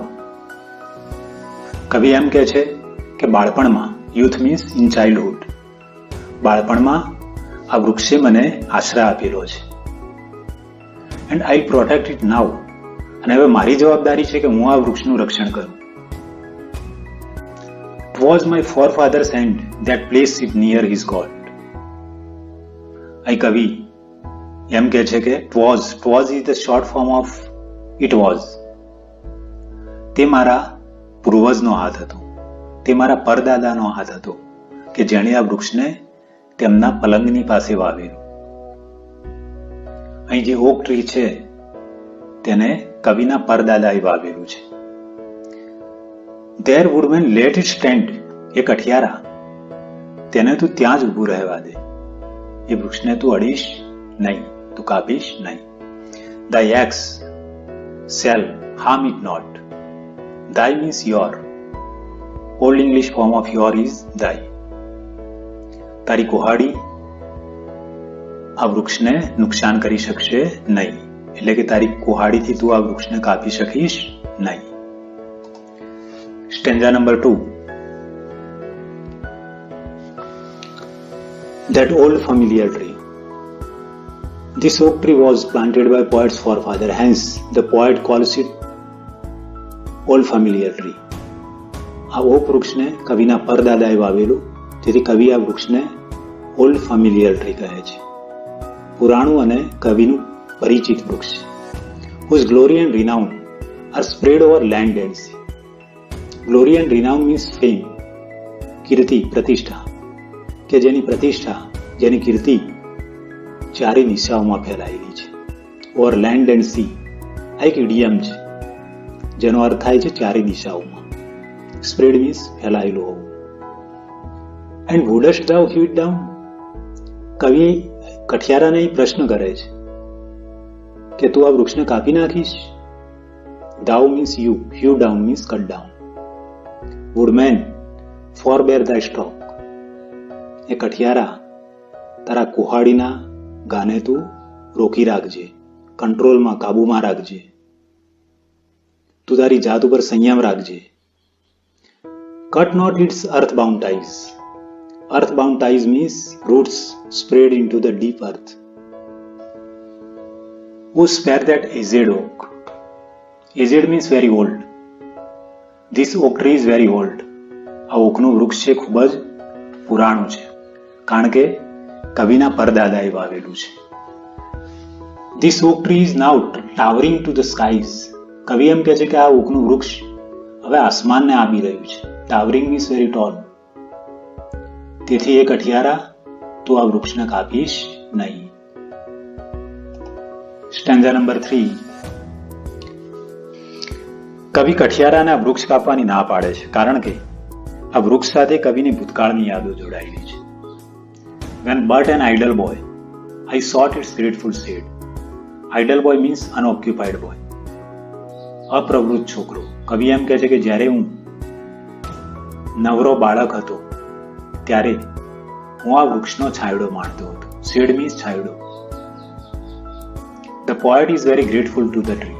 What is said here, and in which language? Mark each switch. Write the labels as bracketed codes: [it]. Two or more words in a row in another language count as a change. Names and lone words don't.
[gu] કવિ એમ કહે છે કે બાળપણમાં, [en] youth means in childhood, [gu] બાળપણમાં આ વૃક્ષે મને આશરા આપેલો છે. [en] and I protect it now, [gu] અને હવે મારી જવાબદારી છે કે હું આ વૃક્ષનું રક્ષણ કરું. [en] It was my forefather's hand that placed it near his God. [gu] અહીં કવિ એમ કહે છે કે [en] it was is the short form of it was. [gu] તે મારા પૂર્વજનો હાથ હતો, તે મારા પરદાદાનો હાથ હતો કે જેણે આ વૃક્ષને તેમના પલંગની પાસે વાવેલું. અહીં જે [en] oak tree [gu] છે તેને કવિના પરદાદાએ વાવેલું છે. [en] There woodman let it stand. [gu] એ કઠિયારા તેને તું ત્યાં જ ઊભું રહેવા દે, એ વૃક્ષને તું અડીશ નહીં, તું કાપીશ નહીં. [en] Thy axe shall harm it not. Thy means your. Old English form of your is thy. [gu] તારી કુહાડી આ વૃક્ષને નુકસાન કરી શકશે નહીં, એટલે કે તારી કુહાડીથી તું આ વૃક્ષને કાપી શકીશ નહીં. [en] stanza number 2. That old familiar tree. This oak tree was planted by poet's forefather, hence the poet calls it old familiar tree. [gu] આ ઓક વૃક્ષને કવિના પરદાદાએ વાવેલું, તેથી કવિ આ વૃક્ષને [en] old familiar tree [gu] કહે છે. પુરાણું અને કવિનું પરિચિત વૃક્ષ છે. [en] Whose glory and renown are spread over land and sea. Glory and renown means fame. [gu] કીર્તિ, પ્રતિષ્ઠા, કે જેની પ્રતિષ્ઠા, જેની કીર્તિ ચારે દિશાઓમાં ફેલાયેલી છે. [en] over land and sea [gu] આ એક ઇડિયમ છે જેનો અર્થ થાય છે ચારે દિશાઓમાં. [en] spread means [gu] ફેલાયેલું હોવું. [en] and wouldst thou hew it down. [gu] કવિ કઠિયારાને પ્રશ્ન કરે છે કે તું આ વૃક્ષને કાપી નાખીશ. [en] thou means you, hew down means cut down. woodman, forbear thy stroke. [gu] એ કઠિયારા તારા કુહાડીના ગાને તું રોકી રાખજે, કંટ્રોલમાં, કાબુમાં રાખજે. તું તારી જાત ઉપર સંયમ રાખજે. [en] Cut not its earthbound ties. Earthbound ties means roots spread into the deep earth. Who spare that aged oak? Aged means very old. This oak tree is very old. [gu] આ ઓકનું વૃક્ષ છે ખૂબ જ પુરાણું છે, કારણ કે કવિના પરદાદાએ વાવેલું છે. [en] This oak tree is now towering to the skies. [gu] કવિ એમ કહે છે કે આ ઓકનું વૃક્ષ હવે આસમાનને આંબી રહ્યું છે. [en] towering means very tall. [gu] તેથી એ કઠિયારા તું આ વૃક્ષને કાપીશ નહીં. [en] stanza number 3. [gu] કવિ કઠિયારાને આ વૃક્ષ કાપવાની ના પાડે છે, કારણ કે આ વૃક્ષ સાથે કવિની ભૂતકાળની યાદો જોડાયેલી છે. [en] When but an idle boy, I sought its grateful shade. Idle boy means unoccupied boy. [gu] અપ્રવૃત્ત છોકરો. કવિ એમ કહે છે કે જ્યારે હું નવરો બાળક હતો ત્યારે હું આ વૃક્ષનો છાંયડો માણતો હતો. [en] shade means છાંયડો. the poet is very grateful to the tree.